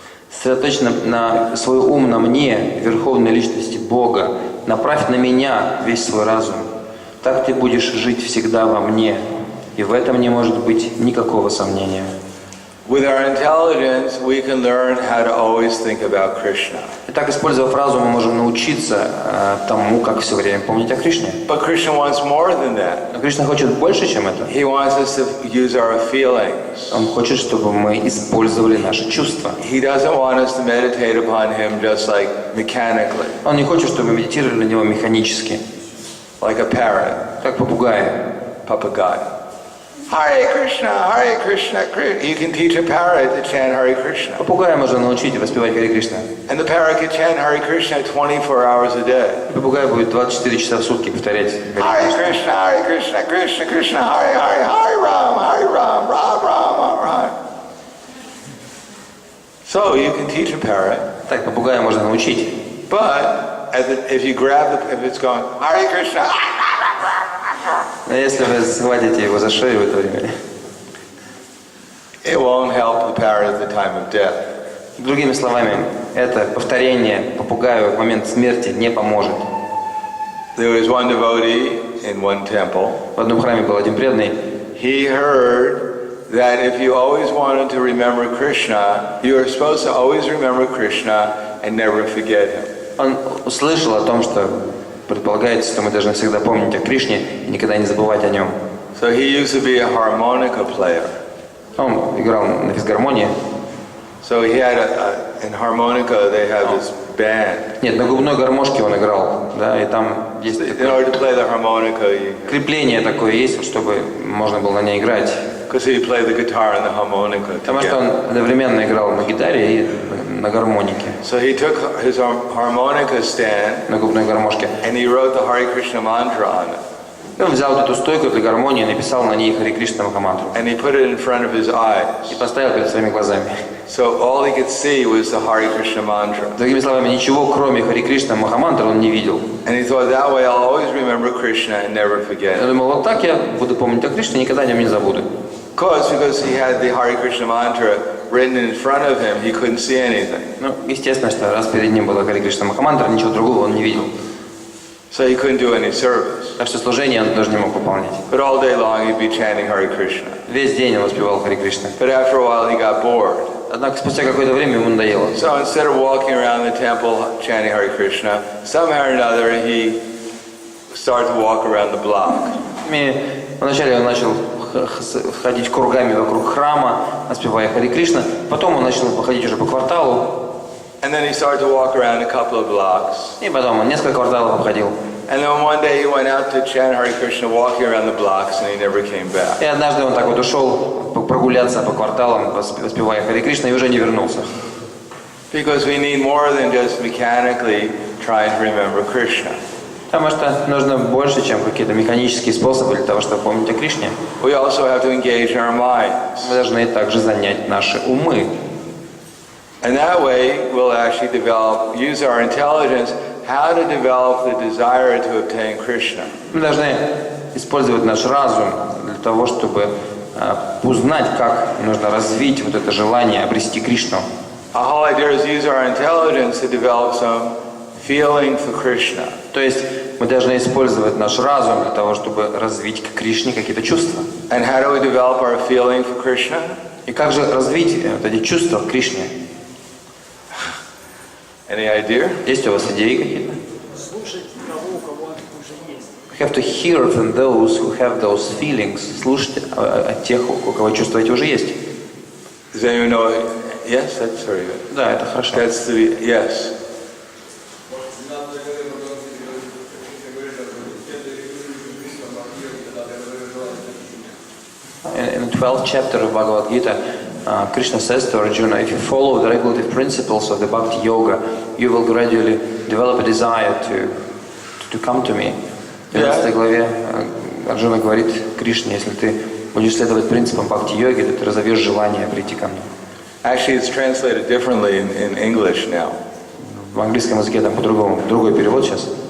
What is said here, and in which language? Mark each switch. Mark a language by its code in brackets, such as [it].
[ru] Сосредоточь на свой ум на мне, Верховной Личности Бога. Направь на меня весь свой разум. Так ты будешь жить всегда во мне. И в этом не может быть никакого сомнения. [en] With our intelligence, we can learn how to always think about Krishna. [ru] Итак, используя разум, мы можем научиться тому, как все время помнить о Кришне. [en] But Krishna wants more than that. [ru] Но Кришна хочет больше, чем это. [en] He wants us to use our feelings. [ru] Он хочет, чтобы мы использовали наши чувства. [en] He doesn't want us to meditate upon him just like mechanically, [ru] Он не хочет, чтобы мы медитировали на него механически, [en] like a parrot, [ru] как попугаи. [sa] papagaya. Hare Krishna, Hare Krishna, Krishna. [en] You can teach a parrot to chant Hare Krishna. [ru] Попугая можно научить воспевать Харе Кришна. [en] And the parrot can chant Hare Krishna 24 hours a day. [ru] Попугай будет 24 часа в сутки повторять Харе Hare Кришна. [sa] Krishna, Hare Krishna, Krishna Krishna, Hare Hare, Hare Ram, Ram Ram, Ram. [en] So you can teach a parrot, [ru] Так, попугая можно научить. [en] but if you grab if it's going Hare Krishna, [ru] Но если вы схватите его за шею в это время, [en] it won't help the parrot at the time of death. [ru] другими словами, это повторение попугаю в момент смерти не поможет. [en] There was one devotee in one temple. [ru] В одном храме был один преданный. [en] He heard that if you always wanted to remember Krishna, you are supposed to always remember Krishna and never forget him. [ru] Он услышал о том, что предполагается, что мы должны всегда помнить о Кришне и никогда не забывать о нем. [en] So he used to be a harmonica player. [ru] Он играл на физгармонии. [en] So he had in harmonica they have this band. [ru] Нет, на губной гармошке он играл, да, и там есть [en] In order to play the harmonica, [ru] крепление такое есть, чтобы можно было на ней играть. [en] because he played the guitar and the harmonica [ru] Потому что [en] together. [ru] он одновременно играл на гитаре и на гармонике, [en] So he took his harmonica stand [ru] на губной гармошке. [en] and he wrote the Hare Krishna mantra on it. [ru] И он взял вот эту стойку для гармонии и написал на ней Харе Кришна Махамантру. [en] And he put it in front of his eyes. [ru] И поставил перед своими глазами. [en] So all he could see was the Hare Krishna mantra. [ru] Другими словами, ничего кроме Харе Кришна Махамантры он не видел. [en] And he thought that way I'll always remember Krishna and never forget [ru] Я [en] it. [ru] думал, вот так я буду помнить о Кришне, никогда о нем не забуду. [en] Because he had the Hare Krishna mantra written in front of him, he couldn't see anything. [ru] Ну, естественно, что раз перед ним была Харе Кришна Махамантра, ничего другого он не видел. [en] So he couldn't do any service. [ru] Так что служение он тоже не мог выполнять. [en] But all day long he'd be chanting Hare Krishna. [ru] Весь день он воспевал Харе Кришна. [en] But after a while he got bored. [ru] Однако спустя какое-то время ему надоело. [en] So instead of walking around the temple chanting Hare Krishna, somehow or another he started to walk around the block. [ru] И вначале он начал ходить кругами вокруг храма, воспевая Харе Кришна. Потом он начал походить уже по кварталу. [en] And then he started to walk around a couple of blocks. [ru] И потом он несколько кварталов обходил. [en] And then one day he went out to chant Hare Krishna walking around the blocks and he never came back. [ru] И однажды он так вот ушел прогуляться по кварталам, воспевая Харе Кришна, и уже не вернулся. [en] Because we need more than just mechanically trying to remember Krishna. [ru] Потому что нужно больше, чем какие-то механические способы для того, чтобы помнить о Кришне. [en] We also have to engage our minds. [ru] Мы должны также занять наши умы. [en] And that way we'll actually use our intelligence, how to develop the desire to obtain Krishna. [ru] Мы должны использовать наш разум для того, чтобы узнать, как нужно развить вот это желание обрести Кришну. [en] Our whole idea is use our intelligence to develop some feeling for Krishna. [ru] То есть мы должны использовать наш разум для того, чтобы развить к Кришне какие-то чувства. [en] And how do we develop our feeling for Krishna? [ru] И как же развить вот эти чувства к Кришне? [en] Any idea? [ru] Есть у вас идеи какие-то? Слушать того, у кого он уже есть. [en] We have to hear from those who have those feelings. [ru] Слушать от тех, у кого чувства эти уже есть. [en] Does anyone know? Yes, that's very good. [ru] Да, это хорошо. [en] That's the yes. In the 12th chapter of Bhagavad Gita, Krishna says to Arjuna, if you follow the regulative principles of the Bhakti Yoga, you will gradually develop a desire to come to me. [ru] В 11 главе Арджуна говорит Кришне, если ты будешь следовать принципам Бхакти-йоги, то ты разовьешь желание прийти ко мне. [en] Actually, it's translated differently in English now. [ru] В английском языке там по-другому, другой перевод сейчас.